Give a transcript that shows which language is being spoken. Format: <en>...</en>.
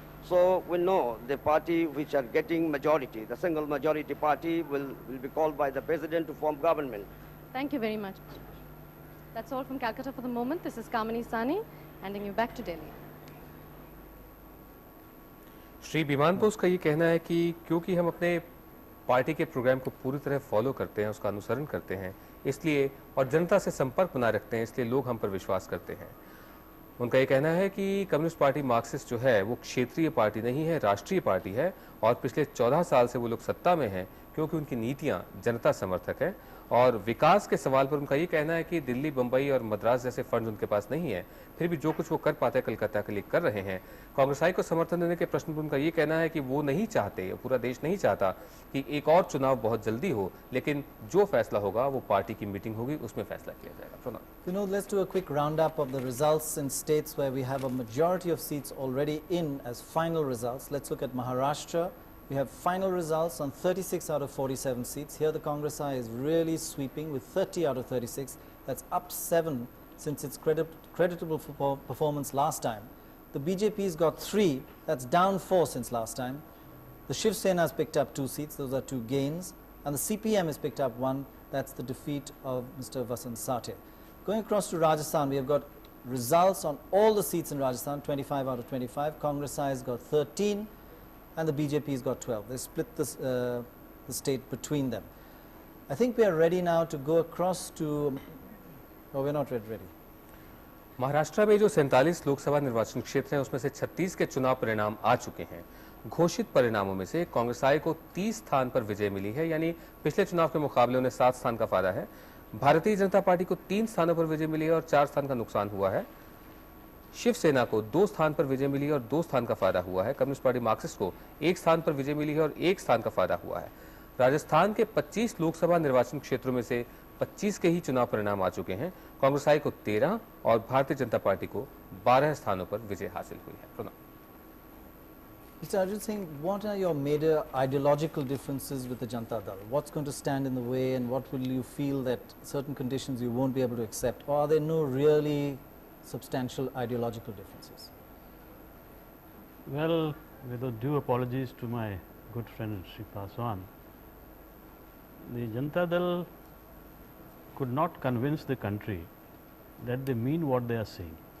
<en>So we know the party which are getting majority, the single majority party will be called by the president to form government. Thank you very much. That's all from Calcutta for the moment. This is Kamini Sani, handing you back to Delhi.</en> <hi>Shri विमान बोस का ये कहना है कि क्योंकि हम अपने party के प्रोग्राम को पूरी तरह फॉलो करते हैं, उसका अनुसरण करते हैं, इसलिए और जनता से संपर्क बनाए रखते हैं, इसलिए लोग हम पर विश्वास करते हैं। उनका ये कहना है कि कम्युनिस्ट पार्टी मार्क्सिस्ट जो है वो क्षेत्रीय पार्टी नहीं है, राष्ट्रीय पार्टी है और पिछले 14 साल से वो लोग सत्ता में हैं क्योंकि उनकी नीतियां जनता समर्थक है। और विकास के सवाल पर उनका ये कहना है कि दिल्ली, बंबई और मद्रास जैसे फंड उनके पास नहीं है, फिर भी जो कुछ वो कर पाते हैं कलकत्ता के लिए कर रहे हैं। कांग्रेसाई को समर्थन देने के प्रश्न पर उनका ये कहना है कि वो नहीं चाहते, पूरा देश नहीं चाहता कि एक और चुनाव बहुत जल्दी हो, लेकिन जो फैसला होगा वो पार्टी की मीटिंग होगी, उसमें फैसला किया जाएगा।</hi> <en>You know, let's do a quick roundup of the results in states where we have a majority of seats already in as final results. Let's look at Maharashtra. We have final results on 36 out of 47 seats. Here the Congress is really sweeping with 30 out of 36. That's up 7 since its creditable performance last time. The BJP's got 3. That's down 4 since last time. The Shiv Sena has picked up 2 seats. Those are 2 gains. And the CPM has picked up 1. That's the defeat of Mr. Vasant Sathe. Going across to Rajasthan, we have got results on all the seats in Rajasthan, 25 out of 25. Congress has got 13 and the BJP has got 12. They split this, the state between them. I think we are ready now to go across to, oh, we're not ready.</en> <hi>Maharashtra में जो 47 लोकसभा निर्वाचन क्षेत्र हैं उसमें से 36 के चुनाव परिणाम आ चुके हैं। घोषित परिणामों में से कांग्रेसाई को 30 स्थान पर विजय मिली है, यानी पिछले चुनाव के मुकाबले उन्हें 7 स्थान का फायदा है। भारतीय जनता पार्टी को 3 स्थानों पर विजय मिली है और 4 स्थान का नुकसान हुआ है। शिवसेना को 2 स्थान पर विजय मिली है और 2 स्थान का फायदा हुआ है। कम्युनिस्ट पार्टी मार्क्सिस्ट को 1 स्थान पर विजय मिली है और 1 स्थान का फायदा हुआ है। राजस्थान के 25 लोकसभा निर्वाचन क्षेत्रों में से 25 के ही चुनाव परिणाम आ चुके हैं। कांग्रेसाई को 13 और भारतीय जनता पार्टी को 12 स्थानों पर विजय हासिल हुई है।</hi> <en>Mr. Arjun Singh, what are your major ideological differences with the Janata Dal? What's going to stand in the way and what will you feel that certain conditions you won't be able to accept? Or are there no really substantial ideological differences? Well, with due apologies to my good friend Sri Paswan, the Janata Dal could not convince the country that they mean what they are saying.</en>